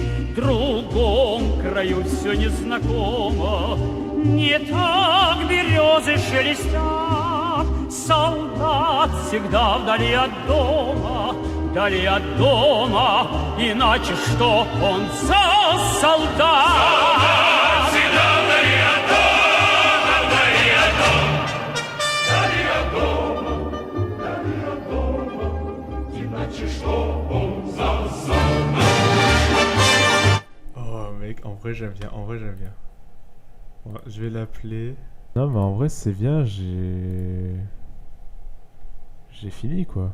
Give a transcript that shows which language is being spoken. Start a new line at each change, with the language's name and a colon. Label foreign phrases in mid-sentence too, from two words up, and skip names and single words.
Russian: В другом краю все незнакомо, не так березы шелестят. Солдат всегда вдали от дома, иначе что он за солдат? Всегда вдали от дома, вдали от дома.
French: Oh mec, en vrai j'aime bien, Ouais, je vais l'appeler. Non mais en vrai c'est bien, j'ai fini quoi.